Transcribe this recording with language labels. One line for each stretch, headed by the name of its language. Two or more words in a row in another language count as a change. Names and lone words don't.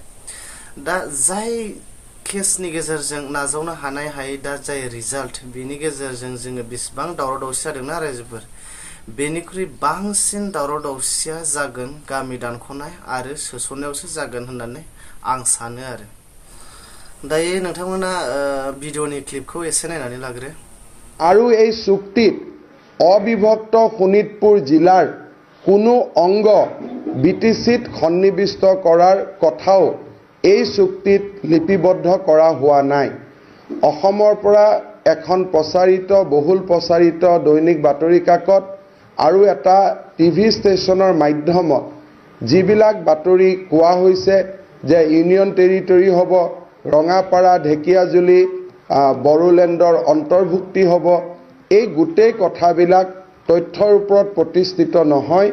Bodo: दा जाय केसनि गेजेरजों नाजावनो हानाय हायै दा जाय रिजाल्ट, बेनि गेजेरजों जोङो बेसेबां दावराव दावसि जादोंना रायजोफोर, बेनिख्रुइ बांसिन दावराव दावसिया जागोन गामि दानख'नाय आरो सोसननायावसो जागोन होननानै आं सानो आरो। दायो नोंथांमोना भिडिअनि क्लिपखौ एसे नायनानै लाग्रो।
Assamese: আৰু এই চুক্তিত অবিভক্ত শোণিতপুৰ জিলাৰ কোনো অংগ বিটিচিত সন্নিৱিষ্ট কৰাৰ কথাও এই চুক্তিত লিপিবদ্ধ কৰা হোৱা নাই। অসমৰ পৰা এখন প্ৰচাৰিত বহুল প্ৰচাৰিত দৈনিক বাতৰি কাকত আৰু এটা টিভি ষ্টেচনৰ মাধ্যমত যিবিলাক বাতৰি কোৱা হৈছে যে
English: union territory
Assamese: হ'ব, ৰঙাপাৰা ঢেকিয়াজুলি বড়োলেণ্ডৰ অন্তৰ্ভুক্তি হ'ব, এই গোটেই কথাবিলাক তথ্যৰ ওপৰত প্ৰতিষ্ঠিত নহয়।